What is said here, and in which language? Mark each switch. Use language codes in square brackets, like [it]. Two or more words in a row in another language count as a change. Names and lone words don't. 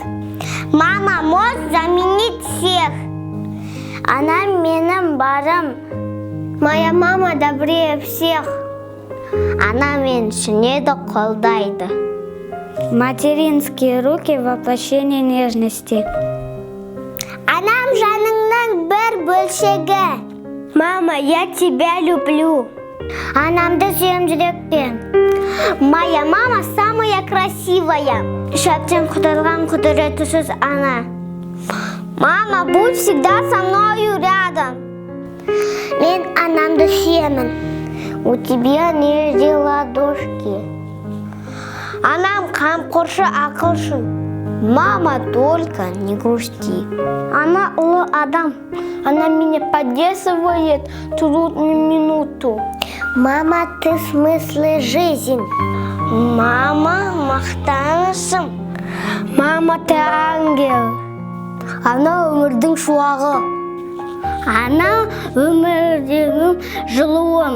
[ru] Мама может заменить всех. [kk] Анам менің барым. [ru] Моя мама добрее всех. [kk] Она мені түсінеді, қолдайды. [ru] Материнские руки — воплощение нежности. [kk] Анам жаныңның бір бөлшегі. [ru] Мама, я тебя люблю. [kk] Анамды сүйем жүректен. [ru] Моя мама самая красивая. [kk] Шөптен құтырған құдіретісіз ана. [ru] Мама, будь всегда со мною рядом. [kk] Мен анамды сүйемін. [ru] У тебя нежные ладошки. [kk] Анам қамқоршы, ақылшы. [ru] Мама, только не грусти. [kk] Она ұлы адам. [ru] Она меня поддерживает трудную минуту. Мама, ты смысле жизнь. [kk] Мама, мақтанышым. [ru] Мама, ты ангел. [kk] Ана өмірдің шуағы. Ана өмірдің жылуым.